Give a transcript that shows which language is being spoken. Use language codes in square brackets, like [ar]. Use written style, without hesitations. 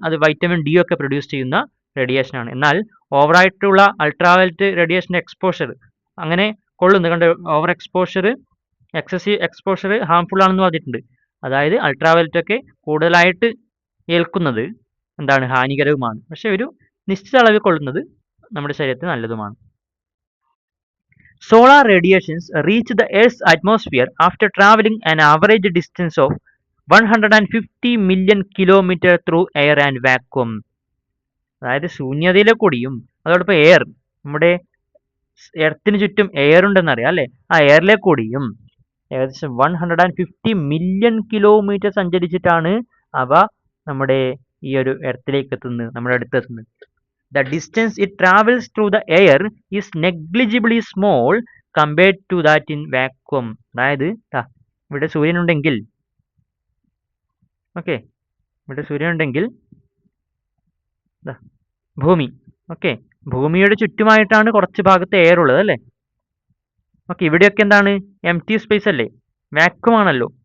[ml] അത് vitamin D ഒക്കെ produce ചെയ്യുന്ന റേഡിയേഷനാണ്. എന്നാൽ ഓവറായിട്ടുള്ള അൾട്രാവയലറ്റ് റേഡിയേഷൻ എക്സ്പോഷർ അങ്ങനെ കൊള്ളുന്നത് കണ്ട് over exposure, excessive exposure harmful ആണെന്ന് പറഞ്ഞിട്ടുണ്ട്. അതായത് അൾട്രാവയലറ്റ് ഒക്കെ കൂടുതലായിട്ട് ഏൽക്കുന്നത് എന്താണ്? ഹാനികരവുമാണ്. പക്ഷെ ഒരു നിശ്ചിത അളവിൽ കൊള്ളുന്നത് നമ്മുടെ ശരീരത്തിന് നല്ലതുമാണ്. [en] Solar radiations reach the Earth's atmosphere after traveling an average distance of 150 million kilometers through air and vacuum. [ml] അതായത് ശൂന്യതയിലെ കൂടിയും അതോടൊപ്പം എയർ, നമ്മുടെ എർത്തിന് ചുറ്റും എയർ ഉണ്ടെന്ന് അറിയാം അല്ലേ? ആ എയറിലെ കൂടിയും ഏകദേശം 150 മില്യൺ കിലോമീറ്റർ സഞ്ചരിച്ചിട്ടാണ് അവ നമ്മുടെ ഈ ഒരു എർത്തിലേക്ക് എത്തുന്നത്, നമ്മുടെ അടുത്തെത്തുന്നത്. [en] The distance it travels through the air is negligibly small compared to that in vacuum. [ml] അതായത് ഇവിടെ സൂര്യനുണ്ടെങ്കിൽ, ഓക്കെ, ഇവിടെ സൂര്യനുണ്ടെങ്കിൽ ഭൂമി, ഓക്കെ, ഭൂമിയുടെ ചുറ്റുമായിട്ടാണ് കുറച്ച് ഭാഗത്ത് എയർ ഉള്ളത് അല്ലേ? ഓക്കെ, ഇവിടെയൊക്കെ എന്താണ്? എംപ്റ്റി സ്പേസ് അല്ലേ? വാക്യൂം ആണല്ലോ.